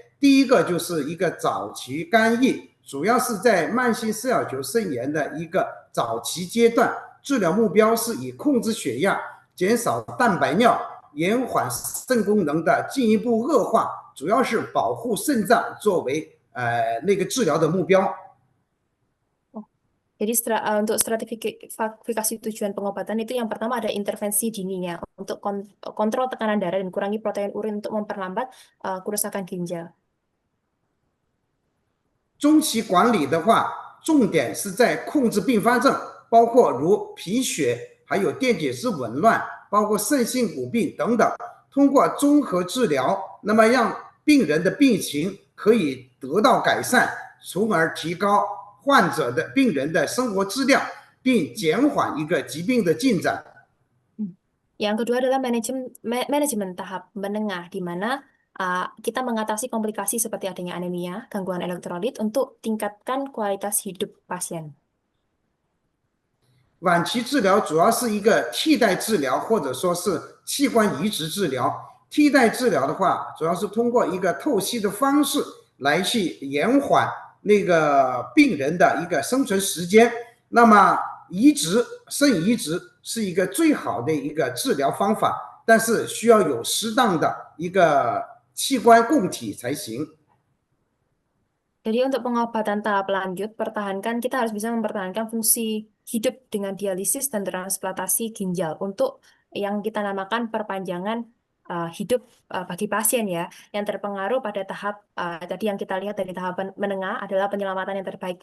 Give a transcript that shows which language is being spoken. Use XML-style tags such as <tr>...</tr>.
<zh>第一个就是一个早期干预，主要是在慢性肾小球肾炎的一个早期阶段，治疗目标是以控制血压、减少蛋白尿、延缓肾功能的进一步恶化，主要是保护肾脏作为治疗的目标。</zh> <id>Jadi untuk stratifikasi tujuan pengobatan itu yang pertama ada intervensi dininya untuk kontrol tekanan darah dan kurangi protein urin untuk memperlambat kerusakan ginjal.</id> <zh>中期管理的话，重点是在控制并发症，包括如贫血，还有电解质紊乱，包括肾性骨病等等。通过综合治疗，那么让病人的病情可以得到改善，从而提高 患者的病人的生活质量，并减缓一个疾病的进展。</zh> <id>Yang kedua adalah manajemen tahap menengah, di mana kita mengatasi komplikasi seperti adanya anemia, gangguan elektrolit untuk tingkatkan kualitas hidup pasien.</id> <zh>晚期治疗主要是一个替代治疗，或者说是器官移植治疗。替代治疗的话，主要是通过一个透析的方式来去延缓 那个病人的一个生存时间，那么肾移植是一个最好的一个治疗方法，但是需要有适当的一个器官供体才行。</zh> <id>Jadi untuk pengobatan tahap lanjut, kita harus bisa mempertahankan fungsi hidup dengan dialisis dan transplantasi ginjal untuk yang kita namakan perpanjangan hidup bagi pasien ya, yang terpengaruh pada tahap tadi yang kita lihat dari tahap menengah adalah penyelamatan yang terbaik.</id>